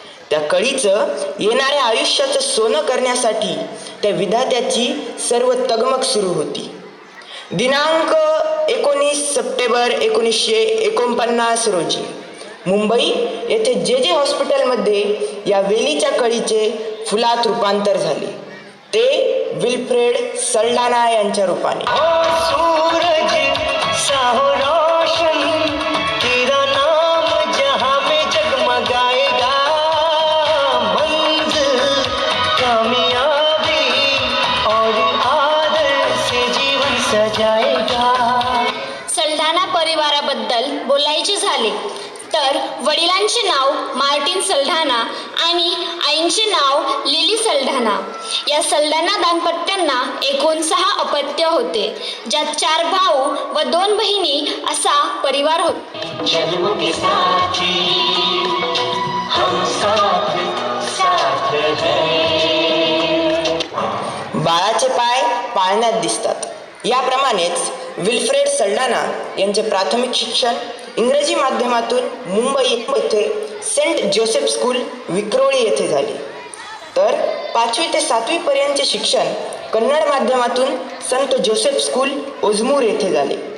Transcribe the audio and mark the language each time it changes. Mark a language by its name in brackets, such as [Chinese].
[Marathi] त्या कळीचं येणाऱ्या आयुष्याचं सोनं करण्यासाठी त्या विधात्याची सर्व तगमग सुरू होती. दिनांक 19 सप्टेंबर 1949 रोजी मुंबई येथे जे हॉस्पिटलमध्ये या वेलीच्या कळीचे फुलात रूपांतर झाले, ते विल्फ्रेड सल्डाना यांच्या रूपाने. [Hindi] सूरज साहो रोशन तेरा नाम जहां में जगमगाएगा, मंजिल कामयाबी और आदर से जीवन सजाएगा. [Marathi] सल्डाना परिवाराबद्दल बोलायचे झाले तर वडिलांचे नाव मार्टिन सल्डाना आणि आईंचे नाव लिली सल्डाना. या सल्डाना दाम्पत्यांना एकूण 6 अपत्य होते, ज्यात 4 भाऊ व 2 बहिणी असा परिवार होता. [Hindi] जन्म के साथी हम साथ साथ हैं. [Marathi] बाळाचे पाय पाळण्यात दिसतात. याप्रमाणेच विल्फ्रेड सल्डाना यांचे प्राथमिक शिक्षण इंग्रजी माध्यमातून मुंबई येथे सेंट जोसेफ स्कूल विक्रोळी येथे झाले, तर 5वी ते 7वी पर्यंतचे शिक्षण कन्नड माध्यमातून संत जोसेफ स्कूल ओझमूर येथे झाले.